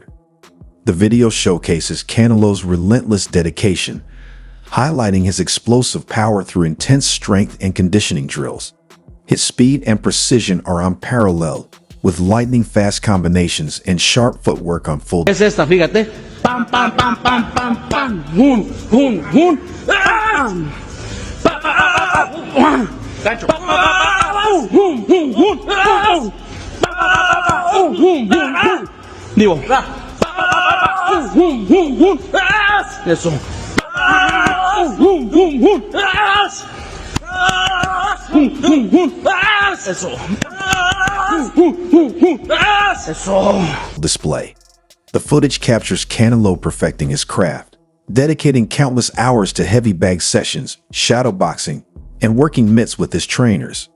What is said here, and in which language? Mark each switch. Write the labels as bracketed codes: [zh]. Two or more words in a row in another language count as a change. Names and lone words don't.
[en] The video showcases Canelo's relentless dedication, highlighting his explosive power through intense strength and conditioning drills. His speed and precision are unparalleled, with lightning-fast combinations and sharp footwork on full. [es] Es esta, fíjate. Pam, pam, pam, pam, pam, pam. Hun, hun, hun. Bam. Gancho. Hun, hun, hun. Hun, hun, hun. Digo. Hun, hun, hun. Eso. Hun, hun, hun. [en] Display. The footage captures Canelo perfecting his craft, dedicating countless hours to heavy bag sessions, shadowboxing, and working mitts with his trainers.